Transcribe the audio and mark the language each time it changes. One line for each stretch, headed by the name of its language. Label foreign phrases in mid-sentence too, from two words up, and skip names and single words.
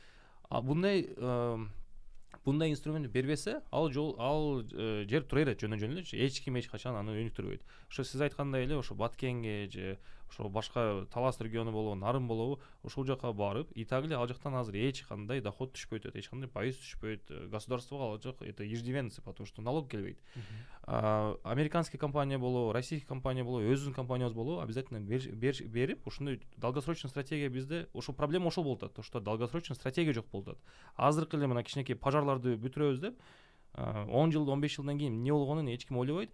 Kyrgyz: Бирок ал bunday Bunдай инструмент бербесе, ал жер тура берет жөн эле, эч ким эч качан аны өнүктүрбөйт. Ошо сиз айткандай эле, ошо Баткенге же ошо башка Талас региону болобу, Нарын болобу, ошол жака барып,
Russian: и так
Kyrgyz: эле ал жактан азыр эч кандай доход түшпөйт, эч кандай пайыз түшпөйт. Государствого ал жак
Russian: это иждивенцы, потому что
Kyrgyz: налог келбейт. Американский компания болобу, российский компания болобу, өзүбүздүн компаниябыз болобу, обязательно берип, ошондой долгосрочный стратегия bizde ошо проблема ошол болуп атат, что долгосрочный стратегия жок болуп атат. Азыркы эле мына кичинекей пожарларды бүтүрөбүз деп 10 жыл 15 жылдан кийин эмне болгонун эч ким ойлобойт.